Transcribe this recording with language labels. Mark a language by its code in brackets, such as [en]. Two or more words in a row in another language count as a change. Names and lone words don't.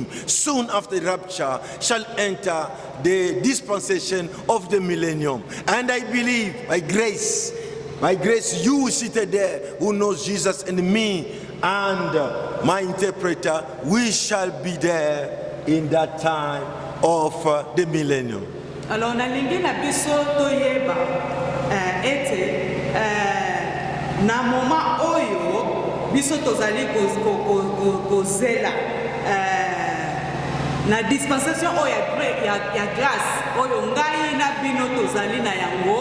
[en] Soon after the rapture shall enter the dispensation of the millennium. And I believe by grace, you seated there who knows Jesus and me and my interpreter, we shall be there in that time of the millennium. [ln] Alors nalingi na biso toyeba ete na moma oyo biso tozali kozela na dispensation oyo ya grâce oyo ngai na bino tozali na yango.